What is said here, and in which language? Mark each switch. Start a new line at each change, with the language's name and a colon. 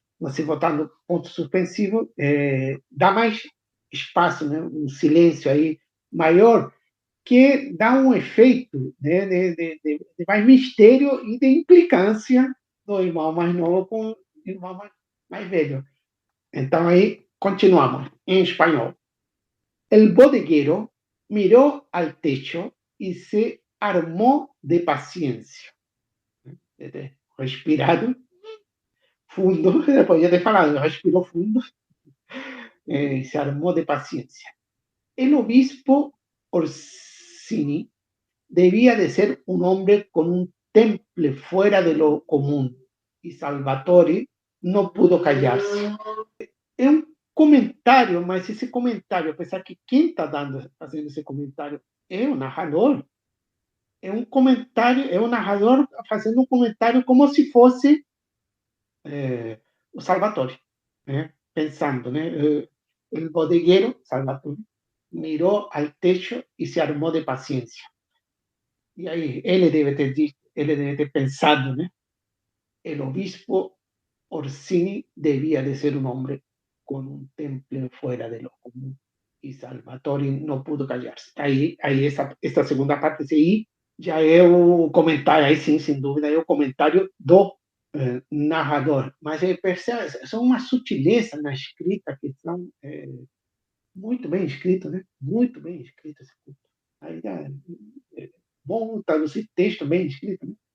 Portuguese: Você botar no ponto suspensivo, dá mais espaço, né? Um silêncio aí maior, que dá um efeito, né? de mais mistério e de implicância do irmão mais novo com o irmão mais velho. Então, aí, continuamos em espanhol.
Spanish: El bodeguero miró al techo y se armó de paciencia.
Portuguese: Respirado fundo, podía ter falado,
Spanish: respiró fundo, se armó de paciencia. El obispo Orsini debía de ser un hombre con un temple fuera de lo común, y Salvatore no pudo callarse.
Portuguese: É um comentário, mas esse comentário, apesar que quem está fazendo esse comentário é o narrador, é um comentário, é o narrador fazendo um comentário como se fosse o Salvatore, né? Pensando, né? O bodegueiro, Salvatore, mirou ao techo e se armou de paciência. E aí ele deve ter dito, ele deve ter pensado, né?
Spanish: O obispo Orsini debía de ser un hombre con un temple fuera de lo común. Y Salvatore no pudo callarse.
Portuguese: Aí esta segunda parte aí já é o comentário, aí sim, sem dúvida, é o comentário do narrador. Mas percebe, são uma sutileza na escrita que são muito bem escritas, né? Muito bem escritas. Aí é bom traduzir texto bem escrito, né?